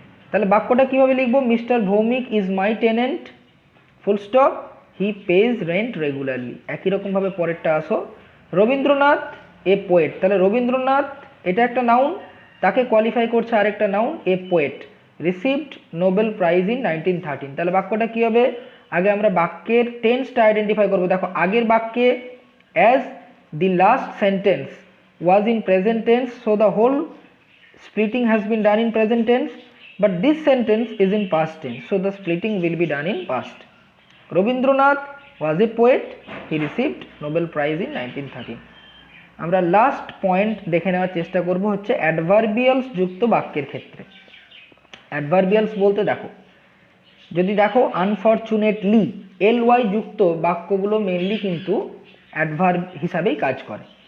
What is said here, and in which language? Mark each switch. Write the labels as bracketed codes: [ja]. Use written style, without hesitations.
[bn] তাহলে বাক্যটা কীভাবে লিখব, [en] Mister Bhowmick is my tenant, full stop, he pays rent regularly. [bn] একই রকমভাবে পরেরটা আসো, রবীন্দ্রনাথ এ পোয়েট, তাহলে রবীন্দ্রনাথ এটা একটা নাউন, তাকে কোয়ালিফাই করছে আরেকটা noun, a poet, [en] Received Nobel prize in 1913। [bn] তাহলে বাক্যটা কী হবে, আগে আমরা বাক্যের টেন্সটা আইডেন্টিফাই করবো। দেখো আগের বাক্যে [en] As the last sentence was in present tense, so the whole splitting has been done in present tense, but this sentence is in past tense, so the splitting will be done in past. Rabindranath was a poet, he received Nobel Prize in 1913. [bn] আমরা last point দেখে নেওয়ার চেষ্টা করব হচ্ছে adverbials যুক্ত বাক্যের ক্ষেত্রে। Adverbials বলতে দেখো, যদি দেখো আনফরচুনেটলি, ly যুক্ত বাক্যগুলো মেনলি কিন্তু অ্যাডভার্ব হিসাবেই কাজ করে।